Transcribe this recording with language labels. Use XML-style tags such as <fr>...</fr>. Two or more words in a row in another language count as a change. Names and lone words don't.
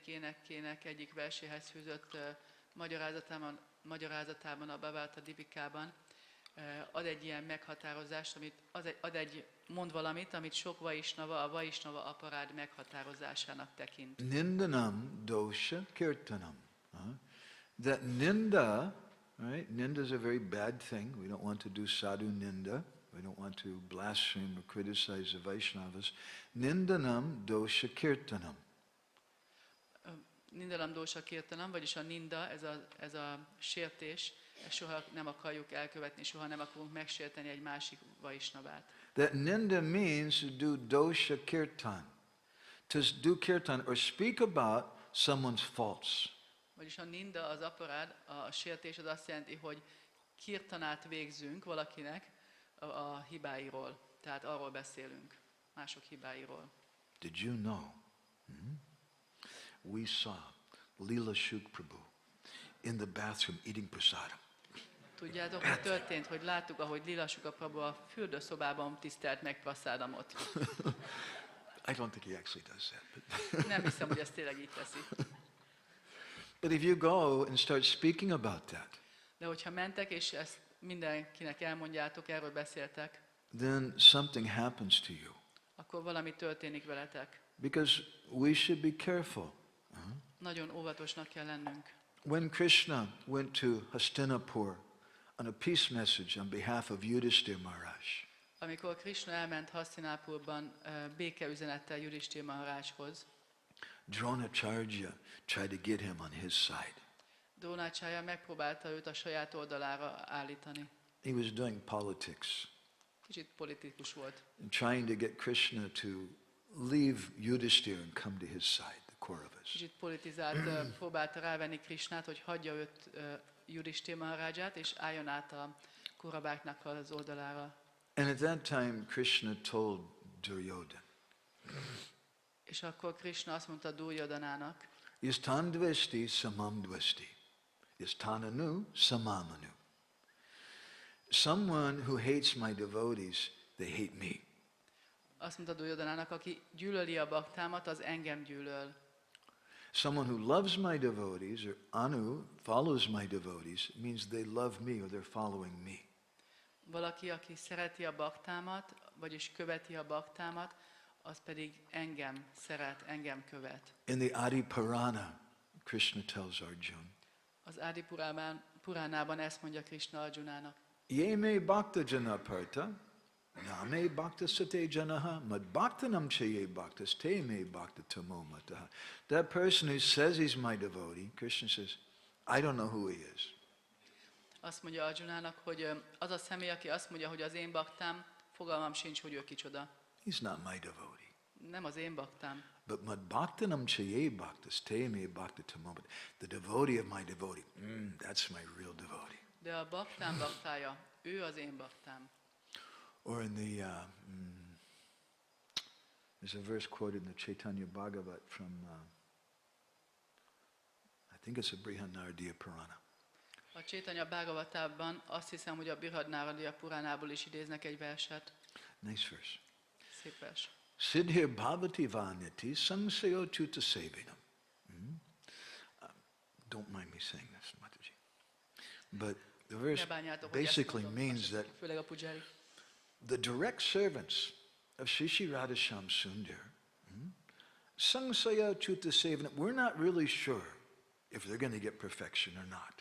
<hu>énekének egyik verséhez fűzött magyarázatában, a Bhavarta Dipikában ad egy ilyen meghatározást, mond valamit, amit sok Vaisnava a Vaisnava aparát meghatározásának tekint.</hu> <sa>Nindanam dosha kirtanam.</sa> <en>That ninda, right? Ninda is a very bad thing. We don't want to do</en> <sa>sadhu ninda.</sa> <en>We don't want to blaspheme or criticize the Vaishnavas.</en> <sa>Nindanam dosha kirtanam. Nindalam dósa kirtanam,</sa> <hu>vagyis a ninda, ez a sértés, ezt soha nem akarjuk elkövetni, soha nem akarunk megsérteni egy másik Vaisnavát.</hu> <en>That ninda means to do</en> <sa>dosha kirtan.</sa> <en>To do kirtan or speak about someone's faults.</en> <hu>Vagyis a ninda, az aparád, a sértés az azt jelenti, hogy kirtanát végzünk valakinek a hibáiról. Tehát arról beszélünk, mások hibáiról.</hu> <en>Did you know? We saw Leela Shuk Prabhu in the bathroom eating prasadam.</en> <hu>Tudjátok, mi történt, hogy láttuk, ahogy Leela Shuk Prabhu a fürdőszobában tisztelt meg prasádamot.</hu> <en>I don't think he actually does that. But</en> <hu>Nem hiszem, hogy ezt tényleg így teszi.</hu> <en>But if you go and start speaking about that,</en> <hu>De hogyha mentek, és ezt mindenkinek elmondjátok, erről beszéltek,</hu> <en>then something happens to you.</en> <hu>akkor valami történik veletek.</hu> <en>Because we should be careful.</en> <hu>Nagyon óvatosnak kell lennünk.</hu> <en>When Krishna went to Hastinapur on a peace message on behalf of Yudhishthira Maharaj,</en> <hu>Amikor Krishna elment Hasztinapurban békeüzenettel Yudhishthira Maharajhoz,</hu> <en>Dronacharya tried to get him on his side.</en> <hu>Drónácsája megpróbálta őt a saját oldalára állítani.</hu> <en>He was doing politics,</en> <hu>Kicsit politikus volt.</hu> <en>and trying to get Krishna to leave Yudhishthira and come to his side, the Kauravas.</en> <hu>Kicsit politizált, próbálta rávenni Krishnát, hogy hagyja őt Yudhishthira Maharaját, és álljon át a Kauraváknak az oldalára.</hu> <en>And at that time, Krishna told Duryodhana,</en> <hu>És akkor Krishna azt mondta Duryodanának,</hu> <sa>Yastandvesti samamdvesti, yastananu samamanu.</sa> <en>Someone who hates my devotees, they hate me.</en> <hu>azt mondta Duryodanának, aki gyűlöli a baktámat, az engem gyűlöl.</hu> <en>Someone who loves my devotees, or anu, follows my devotees, means they love me or they're following me.</en> <hu>Valaki, aki szereti a baktámat, vagyis követi a baktámat, az pedig engem szeret, engem követ.</hu> <en>In the Adi Purana, Krishna tells Arjuna,</en> <hu>Az Adi Puránában ezt mondja Krishna Arjunának.</hu> <sa>Ye me bhakta jana parta, name bhakta sate janaha, mad bhaktanam chaye bhaktas te me bhakta tamo mataha.</sa> <en>That person who says he's my devotee, Krishna says, I don't know who he is.</en> <hu>Azt mondja Arjunának, hogy az a személy, aki azt mondja, hogy az én baktám, fogalmam sincs, hogy ő kicsoda.</hu> <en>He's not my devotee.</en> <hu>Nem az én baktám.</hu> <sa>But mad bhaktanam chaye bhaktas te me bhakta tamo mataha.</sa> <en>The devotee of my devotee, that's my real devotee.</en> <hu>De a baktám baktája, ő az én baktám.</hu> <en>Or in the, there's a verse quoted in the Chaitanya Bhagavat from, I think it's a Brihadaranyaka Purana.</en> <hu>A Chaitanya Bhagavatában azt hiszem, hogy a Brihadaranyaka Puránából is idéznek egy verset.</hu> <en>Nice verse.</en> <hu>Szép vers.</hu> <sa>Siddhir bhavati vaniti samsayo chuta sevinam.</sa> <en>Don't mind me saying this, Mataji. But the verse basically means that</en> <hu>főleg a pujári.</hu> <en>the direct servants of Shri Radhasham Sundar,</en> <sa>samsayo chuta sevinam,</sa> <en>we're not really sure if they're going to get perfection or not.</en>